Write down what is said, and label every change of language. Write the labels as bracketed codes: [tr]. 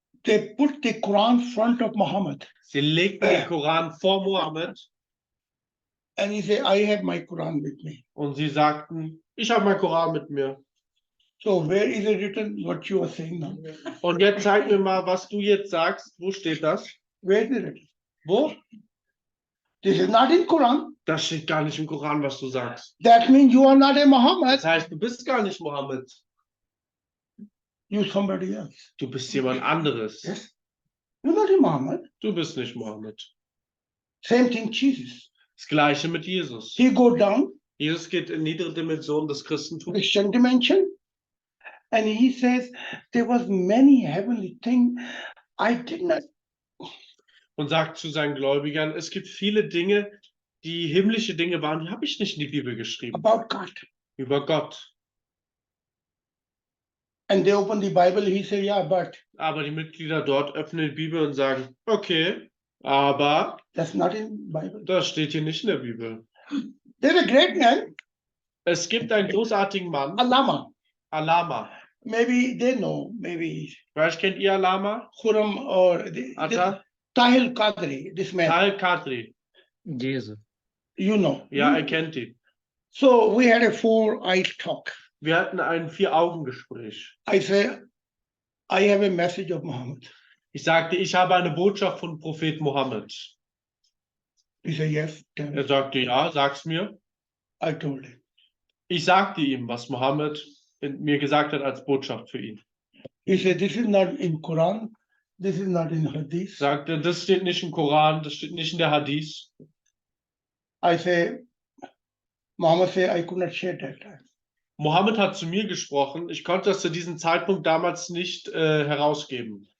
[en] They put the Quran front of Muhammad. [de] Sie legten den Koran vor Mohammed [en] And he said, I have my Quran with me. [de] und sie sagten, ich habe meinen Koran mit mir. [en] So where is it written what you are saying now? [de] Und jetzt zeig mir mal, was du jetzt sagst. Wo steht das? [en] Where is it written? [de] Wo? [en] This is not in Quran. [de] Das steht gar nicht im Koran, was du sagst. [en] That means you are not a Muhammad. [de] Das heißt, du bist gar nicht Mohammed. [en] You're somebody else. [de] Du bist jemand anderes. [en] Yes. You're not a Muhammad. [de] Du bist nicht Mohammed. [en] Same thing, Jesus. [de] Das Gleiche mit Jesus. [en] He go down, [de] Jesus geht in niedere Dimensionen des Christentums [en] Christian dimension, and he says there was many heavenly things I did not. [de] und sagt zu seinen Gläubigern, es gibt viele Dinge, die himmlische Dinge waren, die habe ich nicht in die Bibel geschrieben. [en] About God. [de] Über Gott. [en] And they open the Bible, he said, yeah, but [de] Aber die Mitglieder dort öffnen die Bibel und sagen, okay, aber [en] that's not in Bible. [de] das steht hier nicht in der Bibel. [en] There's a great man, [de] Es gibt einen großartigen Mann, [en] Alama. [de] Alama. [en] Maybe they know, maybe [de] Vielleicht kennt ihr Alama? [en] Khurram or Atta? Tahil Qadri, this man, [de] Tal Kadri. [en] Jesus. you know. [de] Ja, er kennt ihn. [en] So we had a 4 eyes talk. [de] Wir hatten ein Vier-Augen-Gespräch. [en] I say, I have a message of Muhammad. [de] Ich sagte, ich habe eine Botschaft von Prophet Mohammed. [en] He said, yes, tell me. [de] Er sagte, ja, sag's mir. [en] I told him. [de] Ich sagte ihm, was Mohammed mir gesagt hat als Botschaft für ihn. [en] He said, this is not in Quran, this is not in Hadith. [de] Sagte, das steht nicht im Koran, das steht nicht in der Hadith. [en] I say, Muhammad said, I could not share that time. [de] Mohammed hat zu mir gesprochen. Ich konnte das zu diesem Zeitpunkt damals nicht herausgeben.